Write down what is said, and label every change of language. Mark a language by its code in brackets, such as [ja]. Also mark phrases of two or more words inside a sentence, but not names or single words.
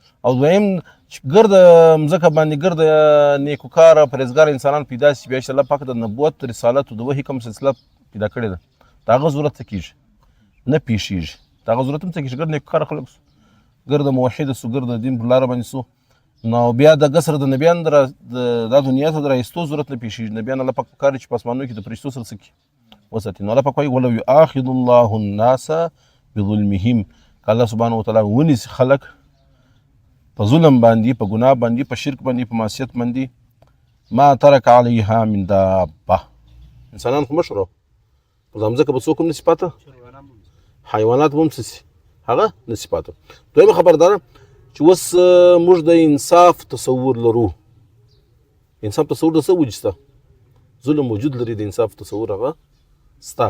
[ps] او دویم چې ګرد مځکه باندې ګرد نیکوکاره پرهیزګاره انسانان پیدا سي بیا چې الله پاک د نبوت رسالت د وحي کوم سلسله پیدا کړې ده د هغه ضرورت څه کېږي نه پیښېږي، د هغه ضرورت هم څه کېږي ګرد نیکوکاره خلک سو ګرد موحده سو ګرد د دین پر لاره باندې سو نو بیا د قصر د نبیان دا دنیا ته د رایستو ضرورت نه پیښېږي. نبیان الله پاک په کار چې په اسمانونو کې د فرشتو سره څه کړي وساتي. نو الله پاک وایي [ar] ولو یؤاخذ الله الناس بظلمهم [ps] که [ar] الله سبحانه وتعالی [ps] ونیسي خلک په ظلم باندې په ګناه باندې په شرک باندې په معصیت باندې [ar] ما ترک علیها من دابه. [ps] انسانان خو مشرو په دا مځکه به څوک هم نسي پاته، حیوانات به هم څه سي هغه نسي پاته. دویمه خبرداره چې اوس موږ د انصاف تصور لرو. انصاف تصور د څه وجود شته ظلم وجود لري، د انصاف تصور هغه سته.